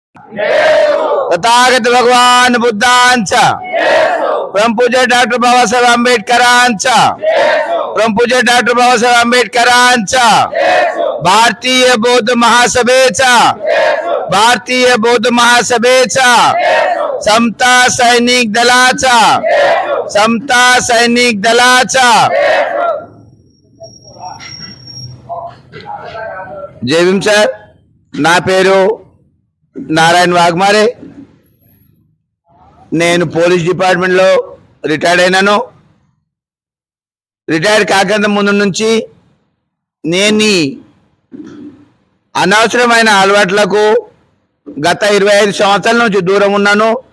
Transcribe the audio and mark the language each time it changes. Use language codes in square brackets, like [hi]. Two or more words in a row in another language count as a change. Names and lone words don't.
[mr] तथागत भगवान बुद्धांचा, परम पूज्य डॉक्टर बाबासाहेब आंबेडकरांचा, परम पूज्य डॉक्टर बाबासाहेब आंबेडकरांचा, भारतीय बौद्ध महासभेचा, भारतीय बौद्ध महासभेचा, समता सैनिक दलाचा, समता सैनिक दलाचा। जय भीम सर। [te] నా పేరు నారాయణ వాగ్మారే। నేను [en] police departmentలో [te] రిటైర్డ్ అయినాను। రిటైర్డ్ కాకంత ముందు నుంచి నేను అనవసరమైన అలవాట్లకు గత 25 సంవత్సరాల నుంచి దూరం ఉన్నాను।